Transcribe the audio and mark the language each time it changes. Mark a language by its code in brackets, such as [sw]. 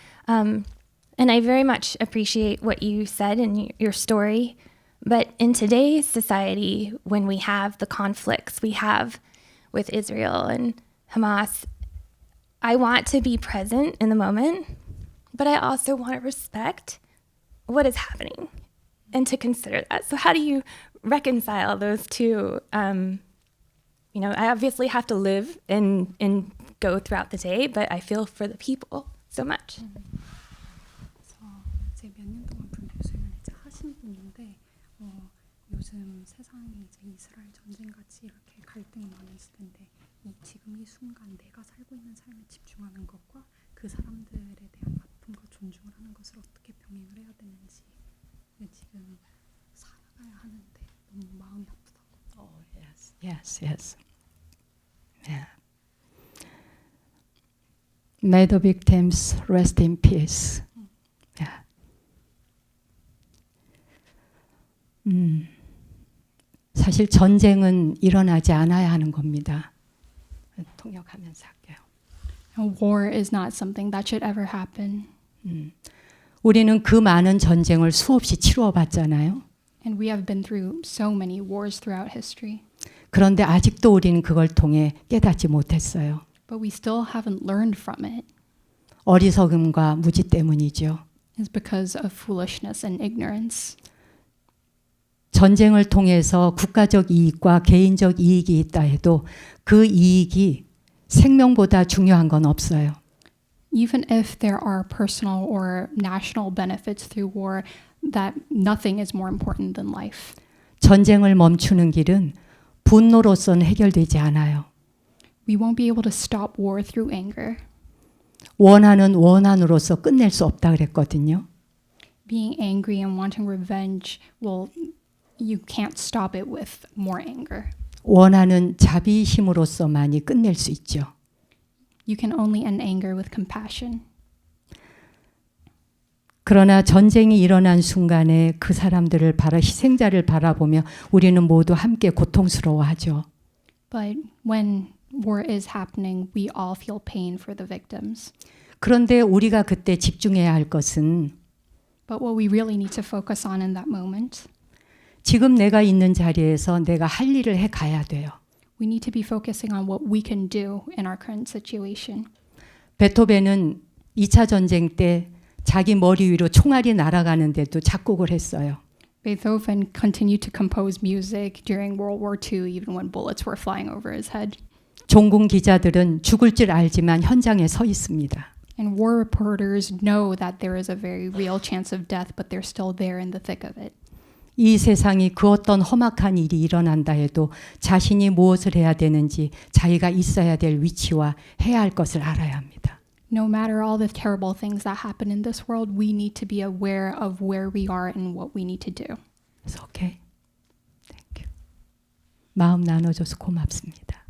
[en] And I very much appreciate what you said in your story, but in today's society, when we have the conflicts we have with Israel and Hamas, I want to be present in the moment, but I also want to respect what is happening and to consider that. So how do you reconcile those two? I obviously have to live and go throughout the day, but I feel for the people so much. [ko] 이제 몇 년 동안 불교 수행을 이제 하신 분인데 요즘 세상이 이제 이스라엘 전쟁 같이 이렇게 갈등이 많이 있을 텐데 지금 이 순간 내가 살고 있는 삶에 집중하는 것과 그 사람들에 대한 아픔과 존중을 하는 것을 어떻게 병행을 해야 되는지 지금 살아가야 하는데 너무 마음이 아프다고. [en] Yes. Yeah. May the victims rest in peace. Yeah. [ko] 사실 전쟁은 일어나지 않아야 하는 겁니다. 통역하면서 할게요. [en] War is not something that should ever happen. [ko] 우리는 그 많은 전쟁을 수없이 치루어 봤잖아요. [en] And we have been through so many wars throughout history. [ko] 그런데 아직도 우리는 그걸 통해 깨닫지 못했어요. [en] But we still haven't learned from it. [ko] 어리석음과 무지 때문이죠. [en] It's because of foolishness and ignorance. [ko] 전쟁을 통해서 국가적 이익과 개인적 이익이 있다 해도 그 이익이 생명보다 중요한 건 없어요. [en] Even if there are personal or national benefits through war, that nothing is more important than life. [ko] 전쟁을 멈추는 길은 분노로서는 해결되지 않아요. [en] We won't be able to stop war through anger. [ko] 원하는 원한으로서 끝낼 수 없다 그랬거든요. [en] Being angry and wanting revenge, you can't stop it with more anger. [ko] 원하는 자비심으로서만이 끝낼 수 있죠. [en] You can only end anger with compassion. [ko] 그러나 전쟁이 일어난 순간에 그 사람들을 희생자를 바라보며 우리는 모두 함께 고통스러워하죠. [en] But when war is happening, we all feel pain for the victims. [ko] 그런데 우리가 그때 집중해야 할 것은 [en] But what we really need to focus on in that moment, [ko] 지금 내가 있는 자리에서 내가 할 일을 해 가야 돼요. [en] we need to be focusing on what we can do in our current situation. [ko] 베토벤은 2차 전쟁 때 자기 머리 위로 총알이 날아가는데도 작곡을 했어요. [en] Beethoven continued to compose music during World War II, even when bullets were flying over his head. [ko] 종군 기자들은 죽을 줄 알지만 현장에 서 있습니다. [en] And war reporters know that there is a very real chance of death, but they're still there in the thick of it. [ko] 이 세상이 그 어떤 험악한 일이 일어난다 해도 자신이 무엇을 해야 되는지 자기가 있어야 될 위치와 해야 할 것을 알아야 합니다. [en] No matter all the terrible things that happen in this world, we need to be aware of where we are and what we need to do. [ko] 그래서 [en] 오케이. Thank you. [ko] 마음 나눠줘서 고맙습니다.